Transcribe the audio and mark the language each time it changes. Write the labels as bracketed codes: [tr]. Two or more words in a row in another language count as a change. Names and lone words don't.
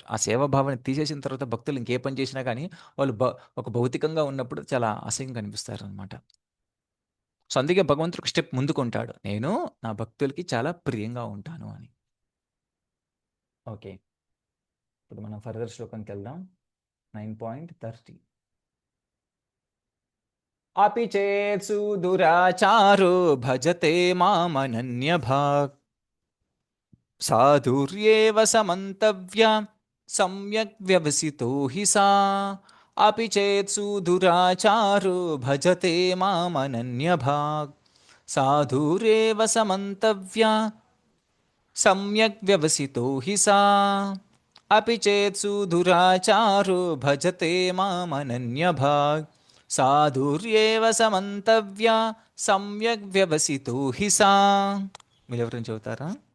[te] ఆ సేవాభావాన్ని తీసేసిన తర్వాత భక్తులు ఇంకే పని చేసినా కానీ వాళ్ళు ఒక భౌతికంగా ఉన్నప్పుడు చాలా అసహ్యంగా కనిపిస్తారు అనమాట. సో అందుకే భగవంతుడు ఒక స్టెప్ ముందుకుంటాడు, నేను నా భక్తులకి చాలా ప్రియంగా ఉంటాను అని. ఓకే, ఇప్పుడు మనం ఫర్దర్ శ్లోకంకి వెళ్దాం. 9.30. [sa] अपि चेत्सु दुराचारो भजते मामनन्यभाक् साधुर्येव समन्तव्या सम्यक् व्यवसितो हि सा. अपि चेत्सु दुराचारो भजते मामनन्यभाक् साधुर्येव समन्तव्या सम्यक् व्यवसितो हि सा. अपि चेत्सु दुराचारो भजते मामनन्यभाक् సాధుర్యేవ సమంతవ్య సమ్యక్ వ్యవసితో హి సా. [te] మీరు ఎవరైనా చెబుతారా?